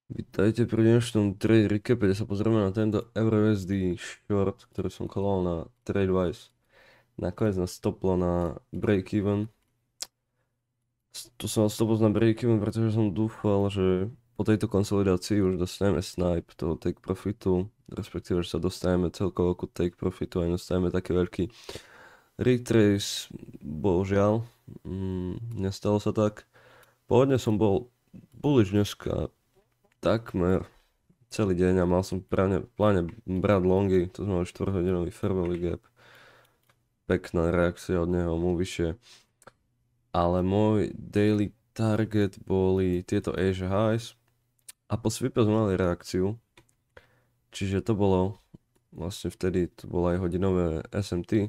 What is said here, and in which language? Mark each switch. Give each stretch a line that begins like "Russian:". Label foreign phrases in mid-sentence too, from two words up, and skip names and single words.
Slovak: Vítajte pri dnešnom
English: trade recape,
Slovak: kde sa pozrieme na tento EURUSD short, ktorý som koloval na TradeWise. Nakoniec nás stoplo na break-even. Tu som mal stopol na break-even, pretože som dúfal, že po tejto konsolidácii už dostaneme snipe toho
English: take profitu,
Slovak: respektíve, že sa dostaneme celkovo ku
English: take profitu
Slovak: a dostaneme taký veľký retrace. Bohužiaľ, nestalo sa tak. Pôvodne som bol bullish dneska takmer celý deň a mal som v pláne brať longy, to znamená 4-hodinový
English: fair value gap.
Slovak: Pekná reakcia od neho, mu vyššie. Ale môj
English: daily target
Slovak: boli tieto Asia highs a po sweepe sme mali reakciu. Čiže to bolo, vlastne vtedy to bolo aj hodinové SMT.